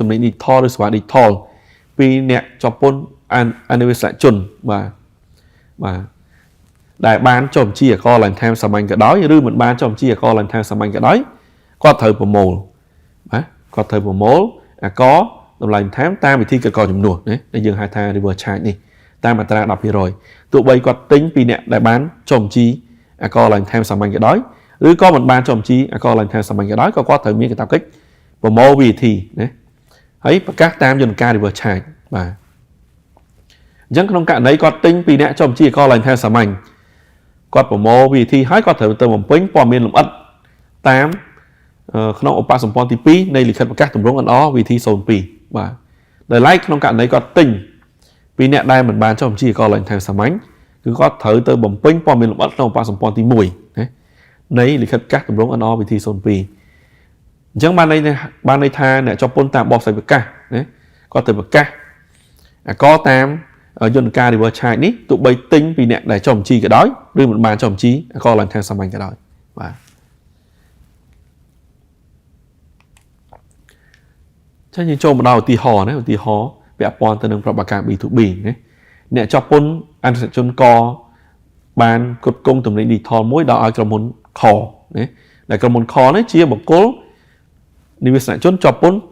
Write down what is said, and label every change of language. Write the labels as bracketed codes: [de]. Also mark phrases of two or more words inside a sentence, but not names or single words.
[km] និញឌីជីថលឬសេវាឌីជីថលពីអ្នកជាប់ពន្ធអនុស្សជនបាទដែលបានចុះបញ្ជីអកឡើងតាមសាមញ្ញក៏ដោយឬមិនបានចុះបញ្ជីអកឡើងតាមសាមញ្ញក៏ដោយគាត់ត្រូវប្រមូលបាទគាត់ត្រូវប្រមូលអកតម្លៃបន្ថែមតាមវិធីកកចំនួនណាដែល យើងហៅថា [en] reverse charge [km] នេះតាមអត្រា10%ទោះបីគាត់ទិញពីអ្នកដែលបានចុះបញ្ជីអកឡើងតាមសាមញ្ញក៏ដោយឬក៏មិនបានចុះបញ្ជីអកឡើងតាមសាមញ្ញក៏ដោយក៏គាត់ត្រូវមានកាតព្វកិច្ចប្រមូល VAT ណាហើយ ប្រកាសតាមយន្តការ [en] reverse charge [km] បាទអញ្ចឹងក្នុងករណីគាត់ទិញពីអ្នកចុះបញ្ជីអកឡើងតាមសាមញ្ញគាត់ប្រមូល VAT ហើយគាត់ត្រូវទៅបំពេញព័ត៌មាន លម្អិតតាមក្នុងឧបសម្ព័ន្ធទី2នៃលិខិតប្រកាសទម្រង់ NR វិធី02បាទដែលឡែកក្នុងករណីគាត់ទិញពី អ្នកដែលមិនបានចុះបញ្ជីអកឡើងតាមសាមញ្ញគឺគាត់ត្រូវទៅបំពេញព័ត៌មានលម្អិតក្នុងឧបសម្ព័ន្ធទី1ណានៃលិខិតប្រកាសទម្រង់ NR វិធី02អញ្ចឹងបានន័យថាអ្នកជាប់ពន្ធតាមបទស្វ័យប្រកាសណាគាត់ទៅប្រកាសអកតាមយន្តការ [en] reverse charge [km] នេះទោះបីទិញពីអ្នកដែលចុះបញ្ជីក៏ដោយឬមិនបានចុះបញ្ជីអកឡើងតាមសាមញ្ញក៏ដោយបាទ ចឹងយើងចូលមកដល់ឧទាហរណ៍ណាឧទាហរណ៍ពាក់ព័ន្ធទៅនឹងប្រតិបត្តិការ B2B ណាអ្នកជាប់ពន្ធអនុស្សជនកបានផ្គត់ផ្គង់ទំនិញឌីជីថលមួយដល់ឲ្យក្រុមហ៊ុនខណាដែលក្រុមហ៊ុនខនេះជាបុគ្គលនិវាសជនជាប់ពន្ធ